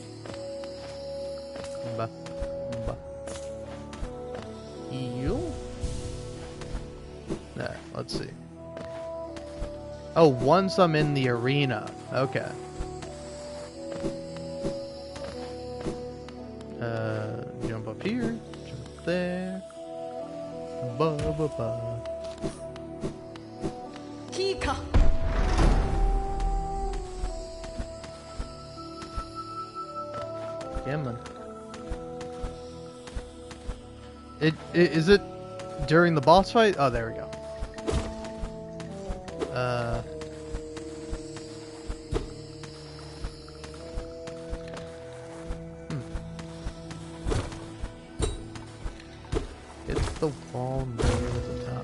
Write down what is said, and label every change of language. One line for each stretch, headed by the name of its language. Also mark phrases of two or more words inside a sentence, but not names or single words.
English: Bah. Heal? Alright, let's see. Oh, once I'm in the arena. Okay. Jump up here. Jump there. Ba ba ba. Tika. Yeah, man. Is it during the boss fight? Oh, there we go. Hit the wall near the top.